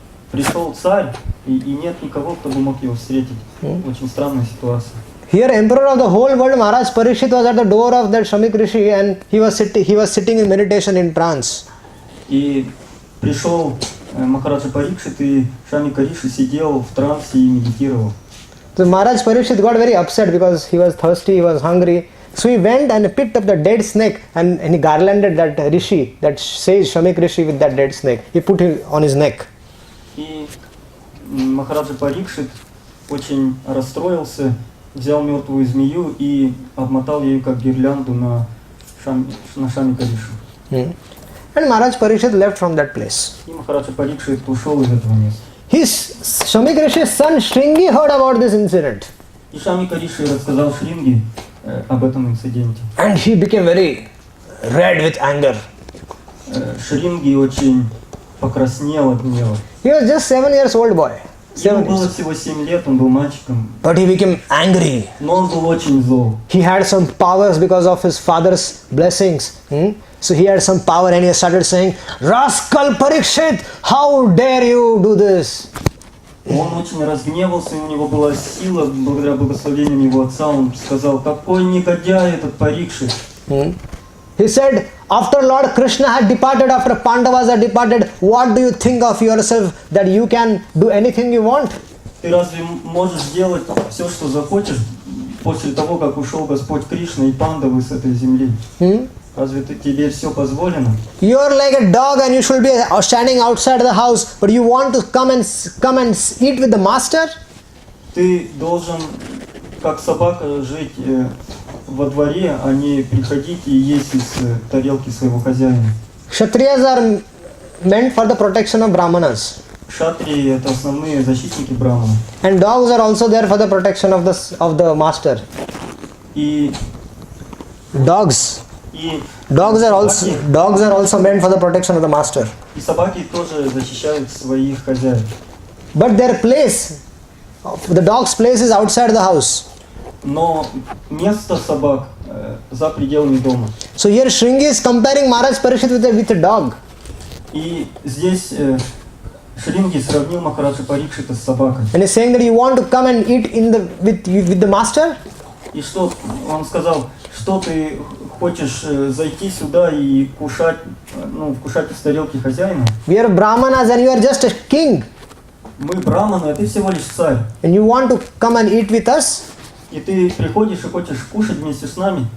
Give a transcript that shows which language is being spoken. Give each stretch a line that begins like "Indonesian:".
Russian: Пришел царь, и нет никого, кто бы мог его встретить. Очень странная ситуация.
English: Here, emperor of the whole world, Maharaj Parikshit was at the door of that Shamik Rishi and he was sitting in meditation in trance.
Russian: И пришел Махараджа Парикшит, и Шамика Риши сидел в трансе и медитировал.
English: So Maharaj Parikshit got very upset because he was thirsty, he was hungry. So he went and picked up the dead snake and he garlanded that Rishi, that sage Shamik Rishi with that dead snake. He put it on his neck.
Russian: И Махараджа Парикшит очень расстроился, взял мертвую змею и обмотал ее как гирлянду на Шамика Риши.
English: And Maharaj Parikshit left from that place.
Russian: И Махараджа Парикшит ушел из этого места.
English: His Shamik Rishi's son Shringi heard about this incident.
Russian: И Шамика Риши рассказал Шринги об этом инциденте.
English: And he became very red with anger.
Russian: Шринги очень покраснел от гнева.
English: He was just 7 years old boy.
Russian: Ему было всего 7 лет, он был мальчиком.
English: But he became angry.
Russian: Но он был очень зол.
English: He had some powers because of his father's blessings. So he had some power and he started saying, "Rascal Parikshit, how dare you do this?"
Russian: Он очень разгневался, и у него была сила, благодаря благословениям его отца. Он сказал, какой негодяй этот Парикшит.
English: He said, after Lord Krishna had departed, after Pandavas had departed, what do you think of yourself that you can do anything you want?
Russian: Ты разве можешь сделать все, что захочешь, после того, как ушел Господь Кришна и Пандавы с этой земли? Разве тебе все позволено?
English: You are like a dog and you should be standing outside the house, but you want to come and eat with the master?
Russian: Ты должен, как собака, жить во дворе, а не приходить и есть из тарелки своего хозяина.
English: Kshatriyas are meant for the protection of Brahmanas.
Russian: Кшатрии — это основные защитники Брахмана.
English: And dogs are also there for the protection of the master.
Russian: И
English: Dogs are also meant for the protection of the master.
Russian: И собаки тоже защищают своих хозяев.
English: But their place, the dog's place is outside the house.
Russian: Но место собак за пределами дома.
English: So here Shringi is comparing Maharaj Parikshit with a dog.
Russian: И здесь Шринги сравнил Махараджа Парикшита с собакой.
English: And he's saying that you want to come and eat with the master?
Russian: И что он сказал, что ты хочешь зайти сюда и кушать из тарелки хозяина?
English: We are Brahmanas and you are just a king.
Russian: Мы браманы, а ты всего лишь царь.
English: And you want to come and eat with us?
Russian: И ты приходишь и хочешь кушать вместе с нами.